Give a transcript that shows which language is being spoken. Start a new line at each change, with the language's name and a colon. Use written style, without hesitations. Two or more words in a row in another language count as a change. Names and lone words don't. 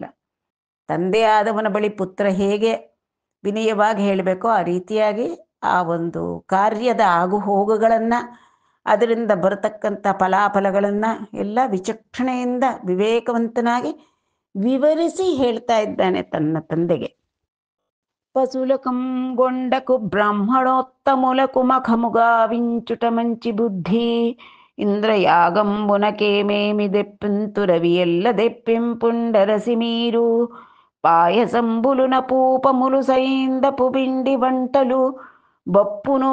Kannada: ತಂದೆ ಆದವನ ಬಳಿ ಪುತ್ರ ಹೇಗೆ ವಿನಯವಾಗಿ ಹೇಳಬೇಕೋ ಆ ರೀತಿಯಾಗಿ ಆ ಒಂದು ಕಾರ್ಯದ ಆಗುಹೋಗುಗಳನ್ನು, ಅದರಿಂದ ಬರತಕ್ಕಂಥ ಫಲಾಫಲಗಳನ್ನು ಎಲ್ಲ ವಿಚಕ್ಷಣೆಯಿಂದ ವಿವೇಕವಂತನಾಗಿ ವಿವರಿಸಿ ಹೇಳ್ತಾ ಇದ್ದಾನೆ ತನ್ನ ತಂದೆಗೆ.
Telugu: పశులకంగొండకు బ్రాహ్మణోత్తములకు మఖముగావించుట మంచి బుద్ధి ఇంద్రయాగంబునకేమేమి దెప్పింతురవి ఎల్ల దెప్పింపుండరసి మీరు పాయసంబులున పూపములు సైందపు పిండి వంటలు బొప్పునో